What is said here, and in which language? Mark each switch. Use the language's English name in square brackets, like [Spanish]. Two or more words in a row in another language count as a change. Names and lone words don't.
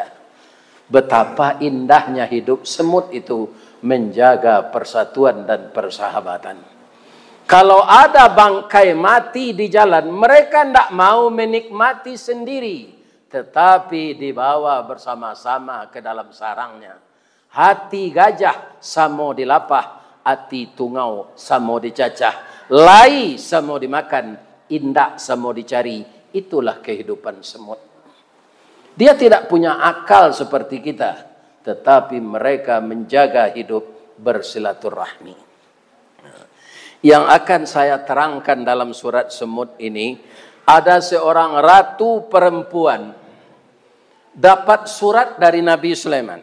[Indonesian] Betapa indahnya hidup semut itu menjaga persatuan dan persahabatan. Kalau ada bangkai mati di jalan, mereka tidak mau menikmati sendiri, tetapi dibawa bersama-sama ke dalam sarangnya. [Minangkabau] Hati gajah samo dilapah, hati tungau samo dicacah, lai samo dimakan, indak samo dicari. [Indonesian] Itulah kehidupan semut. Dia tidak punya akal seperti kita, tetapi mereka menjaga hidup bersilaturahmi. Yang akan saya terangkan dalam surat semut ini, ada seorang ratu perempuan dapat surat dari Nabi Sulaiman.